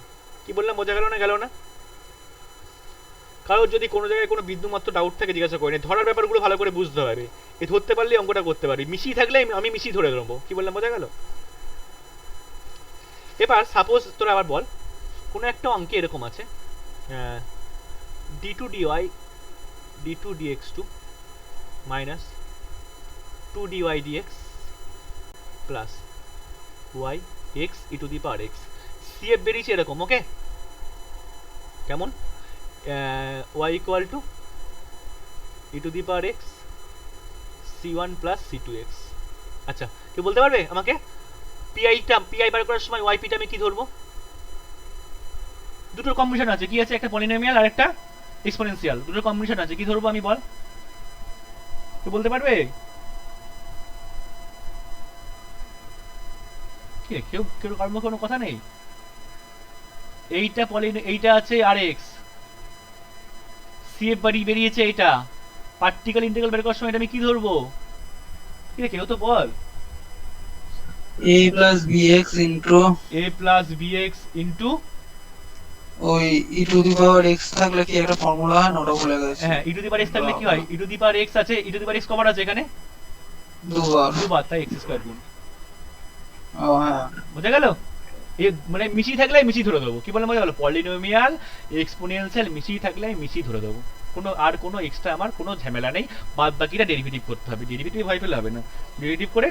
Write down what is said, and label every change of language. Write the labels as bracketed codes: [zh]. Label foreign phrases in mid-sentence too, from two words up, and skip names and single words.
[bn] কি বললাম বোঝা গেল না, কারোর যদি কোনো জায়গায় কোনো বিন্দুমাত্র ডাউট থাকে জিজ্ঞাসা করে, ধরার ব্যাপারগুলো ভালো করে বুঝতে হবে, এ ধরতে পারলে অঙ্কটা করতে পারি, মিশিয়ে থাকলে আমি মিশিয়ে ধরে দেবো। কি বললাম বোঝা গেল? এবার সাপোজ তোরা আবার বল কোনো একটা অঙ্কে এরকম আছে [en] d2 dy d2 dx2 minus 2 dy dx plus y x e to the power x, [bn] CF বেরিয়েছে এরকম, ওকে কেমন, [en] y equal to e to the power x c1 plus c2x। [bn] আচ্ছা কেউ বলতে পারবে আমাকে pi বার করার সময় yp টা আমি কি ধরবো, দুটোর কম্বিনেশন আছে, কি আছে, একটা পলিনোমিয়াল আর একটা এক্সপোনেনশিয়াল, দুটোর কম্বিনেশন আছে, কি ধরবো আমি বল, কেউ বলতে পারবে, কি কেউ কেউ কোনো কথা নেই, এইটা আছে rx, CF বাড়ি বেরিয়েছে, এটা [en] particle integral [bn] বের করার সময় এটা আমি কি ধরবো, কি রে কেউ তো বল, [en] a plus bx into a plus bx into [bn] ওই [en] e to the power x [bn] থাকলে কি একটা ফর্মুলা হয় না, ওটা ভুলে গেছি। হ্যাঁ [en] e to the power x [bn] থাকলে কি হয়, [en] e to the power x [bn] আছে, [en] e to the power x [bn] কবার আছে এখানে দুবার, দুবার, তাই [en] x square [bn] গুণ, ও হ্যাঁ বুঝা গেল, মানে মিশিয়ে থাকলে আমি মিশিয়ে ধরে দেবো। কি বললাম বোঝা গেল? [en] polynomial exponential [bn] মিশিয়ে থাকলে আমি মিশিয়ে ধরে দেবো, কোনো এক্সট্রা আমার কোনো ঝামেলা নেই। বাদ বাকিটা ডেরিভেটিভ করতে হবে, ডেরিভেটিভ ভয় পেলে হবে না, ডেরিভেটিভ করে